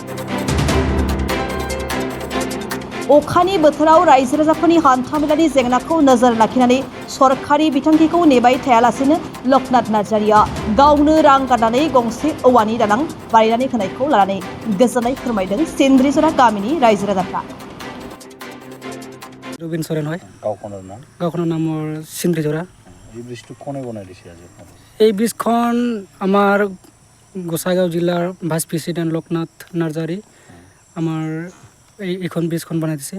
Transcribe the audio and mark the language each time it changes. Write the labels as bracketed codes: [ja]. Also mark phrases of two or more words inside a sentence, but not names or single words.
[brx] अखानि बोथोराव रायजो राजाफोरनि हान्थामेलानि जेंनाखौ नोजोर लाखिनानै सरकारि बिथांखिखौ नेबाय थायालासेनो लोकनाथ नार्जारिया गावनो रां गारनानै गंसे औवानि दालां बानायनानै होनायखौ लानानै गोजोननाय फोरमायदों सिन्द्रिजरा गामिनि रायजो राजाफ्रा। [as] রবীন সরেন হয়। গাঁওখনৰ নাম মোৰ সিন্দ্ৰিজৰা। এই ব্ৰিজটো কোনে বনাই দিছে আজি? এই ব্ৰিজখন আমাৰ গোসাইগাঁও জিলাৰ ভাইচ প্ৰেচিডেণ্ট লোকনাথ নাৰ্জাৰী আমাৰ এইখন ব্ৰিজখন বনাই দিছে।